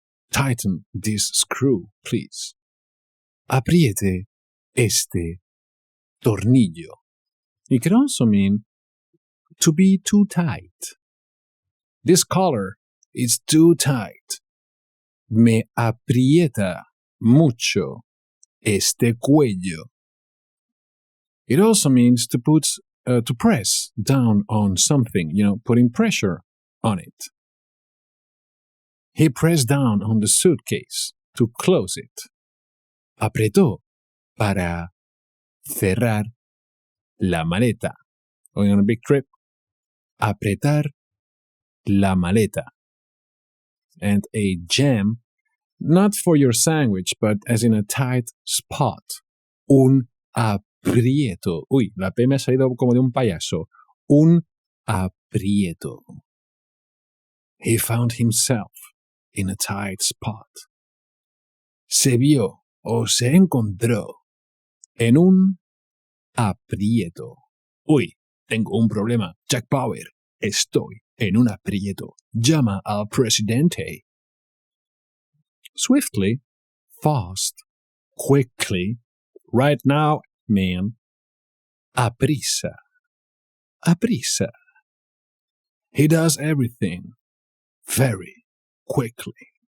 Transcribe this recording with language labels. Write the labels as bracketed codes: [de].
[en] Tighten this screw, please. [es] Apriete este tornillo. [en] It can also mean to be too tight. This collar is too tight. [es] Me aprieta mucho este cuello. [en] It also means to press down on something, putting pressure on it. He pressed down on the suitcase to close it. [es] Apretó para cerrar la maleta. [en] Going on a big trip. [es] Apretar la maleta. [en] And a jam, not for your sandwich, but as in a tight spot. [es] Un aprieto. Uy, la P me ha salido como de un payaso. Un aprieto. [en] He found himself in a tight spot. [es] Se vio o se encontró en un aprieto. Uy, tengo un problema. Jack Bauer, estoy en un aprieto. Llama al presidente. [en] Swiftly, fast, quickly, right now, man. [es] Aprisa. Aprisa. [en] He does everything very quickly.